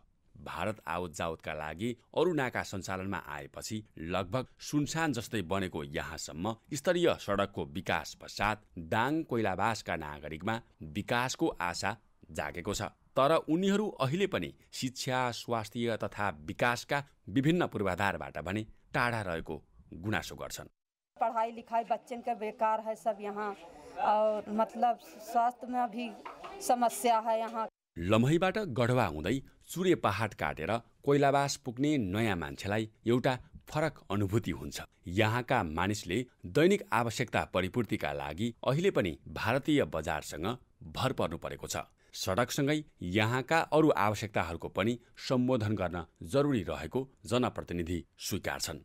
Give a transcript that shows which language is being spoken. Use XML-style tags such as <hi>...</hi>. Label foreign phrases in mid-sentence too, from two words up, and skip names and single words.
<ne>भारत आवत जावतका लागि अरू नाका सञ्चालनमा आएपछि लगभग सुनसान जस्तै बनेको यहाँसम्म स्तरीय सडकको विकास पश्चात दाङ कोइलाबासका नागरिकमा विकासको आशा जागेको छ। तर उनीहरू अहिले पनि शिक्षा, स्वास्थ्य तथा विकासका विभिन्न पूर्वाधारबाट भने टाढा रहेको गुनासो गर्छन्।</ne> <hi>पढ़ाई लिखाई बच्चन का बेकार है सब यहाँ, और मतलब स्वास्थ्य में भी समस्या है यहाँ।</hi> <ne>लमहीबाट गढवा हुँदै चुरे पहाड काटेर कोइलाबास पुग्ने नयाँ मान्छेलाई एउटा फरक अनुभूति हुन्छ। यहाँका मानिसले दैनिक आवश्यकता परिपूर्तिका लागि अहिले पनि भारतीय बजारसँग भर पर्नु परेको छ। सडकसँगै यहाँका अरू आवश्यकताहरूको पनि सम्बोधन गर्न जरुरी रहेको जनप्रतिनिधि स्वीकार्छन्।</ne>